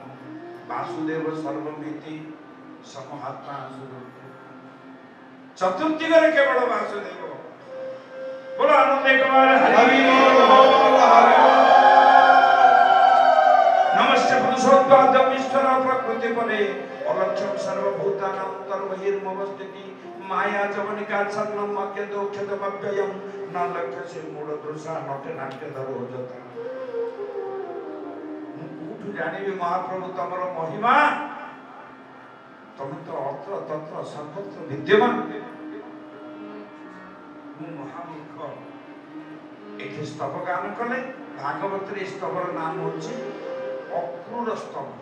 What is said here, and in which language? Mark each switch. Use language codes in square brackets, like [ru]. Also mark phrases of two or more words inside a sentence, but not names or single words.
[sa] ବାସୁଦେବ ସର୍ବମିତି ସମହାତ୍ମା [or] ଚତୁର୍ଦିଗରେ କେବଳ ବାସୁଦେବ। [sa] ବୋଲ ଆନନ୍ଦ କୁମାର ହରି ନମସ୍ତେ ପୁରୁଷୋତ୍ତମ ଈଶ୍ୱର ପ୍ରକୃତି ପରେ অলক্ষম সর্বভূতানাং তর্বহির্মবস্থিতি মায়া জবনিকা ছন্নম অজ্ঞাত ক্ষেতমব্যয়ম ন লক্ষ্যসে মূঢ় দৃশা নটে নাট্য ধর যথা। [or] ମୁଁ କୋଉଠୁ ଜାଣିବି ମହାପ୍ରଭୁ ତମର ମହିମା? ତମେ ତ ଅତ୍ର ତତ୍ର ସର୍ବତ୍ର ବିଦ୍ୟମାନ। ମୁଁ ମହାମୂର୍ଖ। ଏଠି ସ୍ତବ ଗାନ କଲେ। ଭାଗବତରେ এই ସ୍ତବର ନାମ ହେଉଛି ଅକ୍ରୂର ସ୍ତବ।